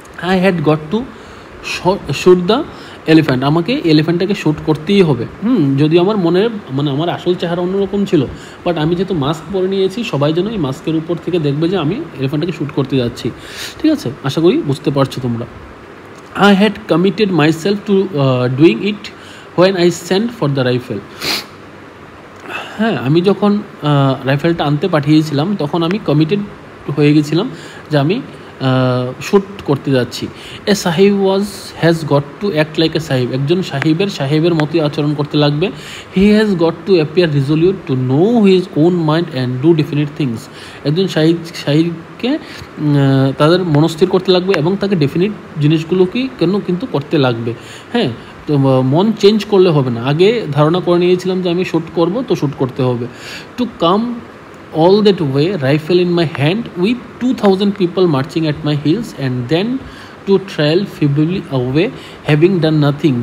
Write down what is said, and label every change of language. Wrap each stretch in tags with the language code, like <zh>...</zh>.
<en>I had got to shoot the elephant.</en> <bn>আমাকে এলিফ্যান্টটাকে shoot করতেই হবে। যদিও আমার মনের আমার আসল চেহারা অন্যরকম ছিল, বাট আমি যেহেতু মাস্ক পরে নিয়েছি, সবাই যেন এই মাস্কের উপর থেকে দেখবে যে আমি এলিফ্যান্টটাকে শ্যুট করতে যাচ্ছি, ঠিক আছে। আশা করি বুঝতে পারছো তোমরা।</bn> <en>I had committed myself to doing it when I sent for the rifle.</en> <bn>হ্যাঁ, আমি যখন রাইফেলটা আনতে পাঠিয়েছিলাম তখন আমি কমিটেড হয়ে গেছিলাম যে আমি শ্যুট করতে যাচ্ছি।</bn> <en>A sahib has got to act like a sahib.</en> <bn>একজন সাহেবের মতোই আচরণ করতে লাগবে।</bn> <en>He has got to appear resolute to know his own mind and do definite things.</en> <bn>একজন সাহিবকে তাদের মনস্থির করতে লাগবে এবং তাকে ডেফিনিট জিনিসগুলোকেই কিন্তু করতে লাগবে। হ্যাঁ, তো মন চেঞ্জ করলে হবে না। আগে ধারণা করে নিয়েছিলাম যে আমি শ্যুট করব, তো শ্যুট করতে হবে।</bn> <en>To come all that way, rifle in my hand with 2000 people marching at my heels, and then to trail feebly away having done nothing.</en>